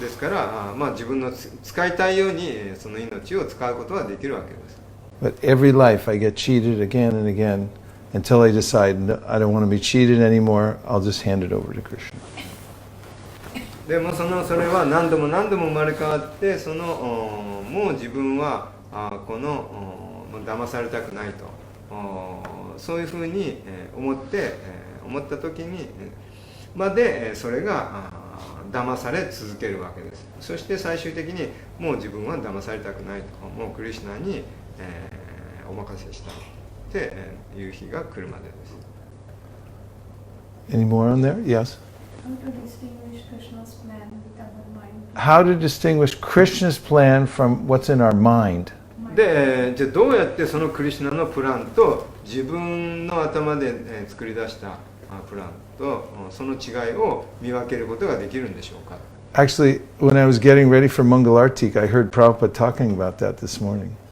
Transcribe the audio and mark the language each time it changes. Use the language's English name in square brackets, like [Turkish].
[Japanese] ですから、自分の使いたいようにその命を使うことはできるわけです。 [English] But every life I get cheated again and again until I decide no, I don't want to be cheated anymore. I'll just hand it over to Krishna. [Japanese] でもそれは何度も何度も生まれ変わってもう自分は騙されたくないとそういうふうに思った時にまでそれが騙され続けるわけです。そして最終的にもう自分は騙されたくないともうクリシュナにお任せしたっていう日が来るまでです。 [English] Any more on there? Yes. How to distinguish Krishna's plan How to distinguish Krishna's plan from with our mind? what's in our mind? [Japanese] で、じゃあどうやってそのクリシュナのプランと自分の頭で作り出したプランとその違いを見分けることができるんでしょうか。 [English] Actually, when I was getting ready for Mangalartik, I heard Prabhupada talking about that this morning.